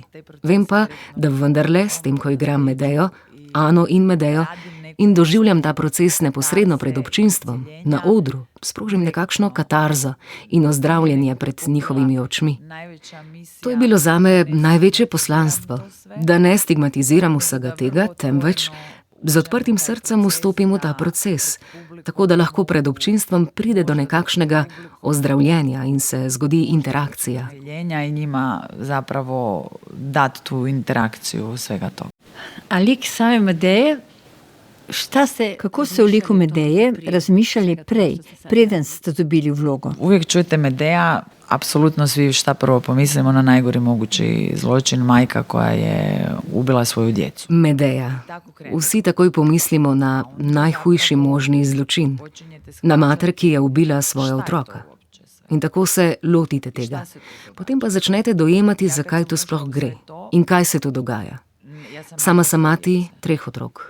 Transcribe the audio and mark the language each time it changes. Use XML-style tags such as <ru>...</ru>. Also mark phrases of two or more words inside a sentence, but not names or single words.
<sl>Vem pa, da vendarle s tem, ko igram Medejo, Ano in Medejo, in doživljam ta proces neposredno pred občinstvom, na odru, sprožim nekakšno katarzo in ozdravljenje pred njihovimi očmi. To je bilo zame največje poslanstvo, da ne stigmatiziram vsega tega, temveč z odprtim srcem vstopim v ta proces, tako da lahko pred občinstvom pride do nekakšnega ozdravljenja in se zgodi interakcija.</sl> <hr>I njima zapravo dati tu interakciju svega toga.</hr> <sl>A lik same Medeje, kako ste v liku Medeje razmišljali prej, preden ste dobili vlogo?</sl> <hr>Uvijek čujete Medeja, apsolutno svi šta prvo pomislimo na najgori mogući zločin, majka koja je ubila svoju djecu. Medeja.</hr> <sl>Vsi takoj pomislimo na najhujši možni zločin, na mater, ki je ubila svoja otroka. In tako se lotite tega. Potem pa začnete dojemati, zakaj to sploh gre in kaj se tu dogaja. Sama sem mati 3 otrok.</sl>